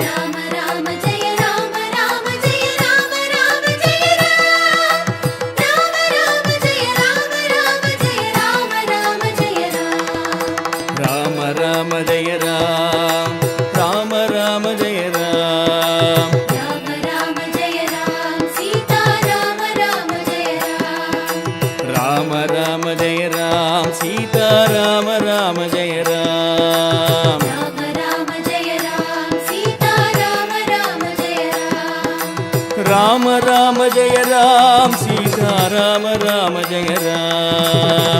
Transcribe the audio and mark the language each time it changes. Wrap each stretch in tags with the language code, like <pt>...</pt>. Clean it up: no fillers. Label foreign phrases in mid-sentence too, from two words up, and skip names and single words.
<sa>ராம ராம ஜெய ராம ராம ஜெய ராம ராம ஜெய ராம் ராம ராம ஜெய ராம ராம ஜெய ராம ராம ஜெய ராம் ராம ராம ஜெய ராம் ராம ராம ஜெய ராம் ராம ராம ஜெய ராம் சீதா ராம ராம ஜெய ராம் ராம ராம ஜெய ராம் சீதா ராம ராம ஜெய ராம் ராம ராம ஜெய ராம் சீதா ராம ராம ஜெய ராம் ராம ராம ஜெய ராம் சீதா ராம ராம ஜெய ராம்</sa>